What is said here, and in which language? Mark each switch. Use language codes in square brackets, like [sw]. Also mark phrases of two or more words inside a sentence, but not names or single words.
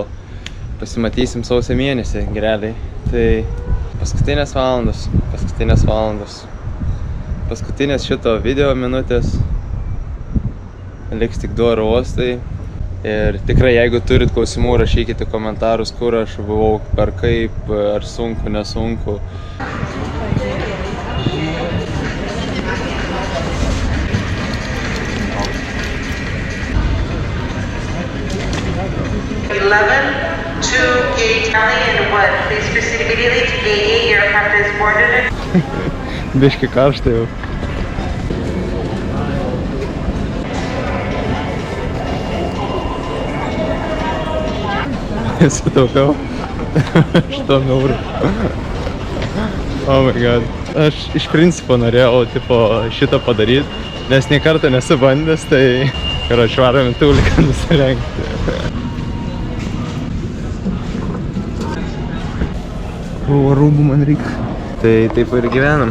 [lt] Pasimatysim sausio mėnesį, realiai. Tai paskutinės valandos. Paskutinės šito video minutės. Liks tik 2 oro uostai. Ir tikrai, jeigu turit klausimų, rašykite komentarus, kur aš buvau, per kaip, ar sunku, nesunku. [en] To gate Alley and what? Please proceed immediately to gate 8. Aircraft is boarded. [lt] Biški karšta jau. Sutaupiau 8 eurų. [en] Oh my god. [lt] Aš iš principo norėjau šitą padaryti, nes nei kartą nesu bandęs, tai varom į Tuliką nusirengti. Rūbų man reikia. Tai taip ir gyvenam.